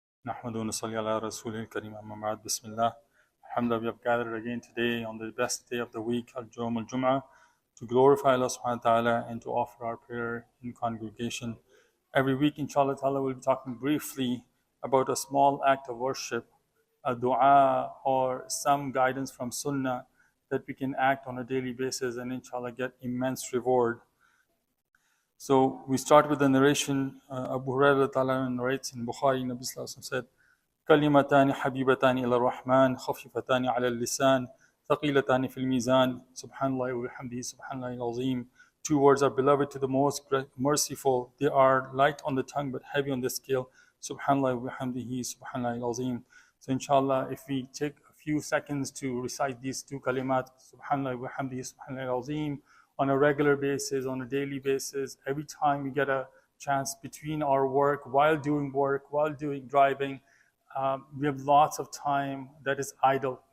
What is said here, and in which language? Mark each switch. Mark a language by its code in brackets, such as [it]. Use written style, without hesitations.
[ar] نحمد ونصلي على رسول الكريم أما بعد بسم الله. [en] Alhamdulillah, we have gathered again today on the best day of the week, Al-Jum al-Jum'ah, to glorify Allah subhanahu wa ta'ala and to offer our prayer in congregation. Every week, inshallah ta'ala, we'll be talking briefly about a small act of worship, a dua or some guidance from sunnah that we can act on a daily basis and inshallah get immense reward. So we start with the narration. Abu Hurairah ta'ala narrates in Bukhari, Nabi Sallallahu Alaihi Wasallam said, [ar] كلمتان حبيبتان إلى الرحمن خفيفتان على اللسان ثقيلتان في الميزان سبحان الله وبحمده سبحان الله العظيم. [en] Two words are beloved to the most merciful. They are light on the tongue but heavy on the scale. Subhanallah wa bihamdihi subhanallah al-azim. So inshallah, if we take a few seconds to recite these two kalimat, subhanallah wa bihamdihi subhanallah al-azim, on a regular basis, on a daily basis, every time we get a chance between our work, while doing driving, we have lots of time that is idle.